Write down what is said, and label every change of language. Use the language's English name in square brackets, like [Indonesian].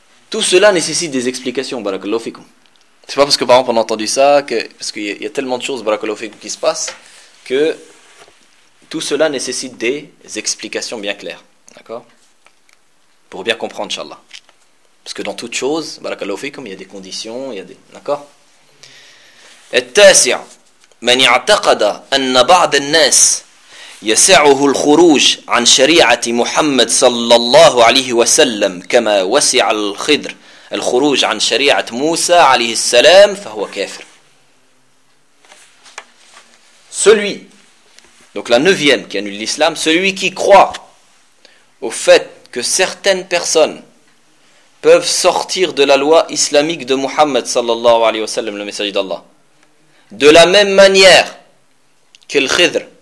[French] Tout cela nécessite des explications, barakallahu fikum. C'est pas parce que par exemple on a entendu ça, que, parce qu'il y a tellement de choses, barakallahu fikum, qui se passent, que tout cela nécessite des explications bien claires. D'accord ? Pour bien comprendre, inshallah. Parce que dans toute chose, barakallahu fikum, il y a des conditions, il y a des... D'accord ? [Arabic] التاسع من اعتقد أن بعض الناس يسعه الخروج عن شريعة محمد صلى الله عليه وسلم كما وسع الخضر الخروج عن شريعة موسى عليه السلام فهو كافر. [French] Celui, donc la neuvième qui annule l'islam, celui qui croit au fait que certaines personnes peuvent sortir de la loi islamique de Muhammad صلى الله عليه وسلم, le messager d'Allah, de la même manière que le Khidr.